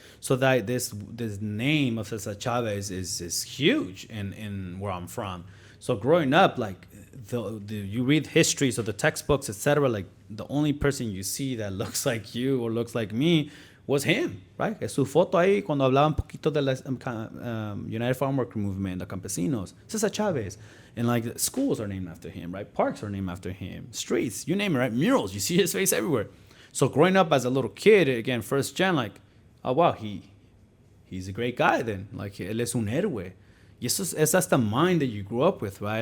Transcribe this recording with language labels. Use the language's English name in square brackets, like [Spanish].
[English] So that this name of Cesar Chavez is huge in where I'm from. So growing up, like you read histories of the textbooks, etc. Like the only person you see that looks like you or looks like me was him, right? [Spanish] Es su foto ahí cuando hablaba un poquito de la United Farm Worker Movement, the campesinos, Cesar Chavez. [English] And like schools are named after him, right? Parks are named after him. Streets, you name it, right? Murals, you see his face everywhere. So growing up as a little kid, again, first gen, like, oh wow, he's a great guy then. Like, [Spanish] él es un héroe. Y [English] that's the mind that you grew up with, right?